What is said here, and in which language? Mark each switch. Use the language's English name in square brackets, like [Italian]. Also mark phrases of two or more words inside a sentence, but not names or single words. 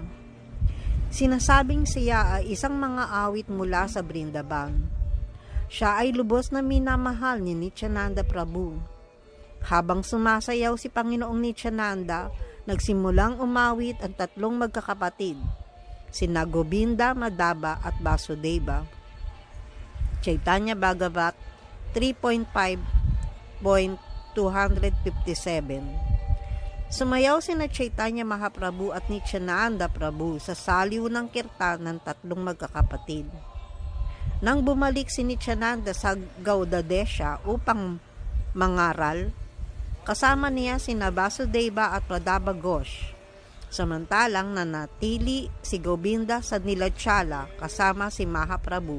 [Filipino] Sinasabing siya ay isang mga awit mula sa Brindaban. Siya ay lubos na minamahal ni Nityananda Prabhu. Habang sumasayaw si Panginoong Nityananda, nagsimulang umawit ang tatlong magkakapatid, sina Govinda, Madhava at Vasudeva. Chaitanya Bhagavat 3.5.257. Sumayaw sina Chaitanya Mahaprabhu at Nityananda Prabhu sa saliw ng kirtan ng tatlong magkakapatid. Nang bumalik si Nityananda sa Gaudadesha upang mangaral, kasama niya sina Vasudeva at Madhava Ghosh. Samantalang nanatili si Govinda sa Nilachala kasama si Mahaprabhu.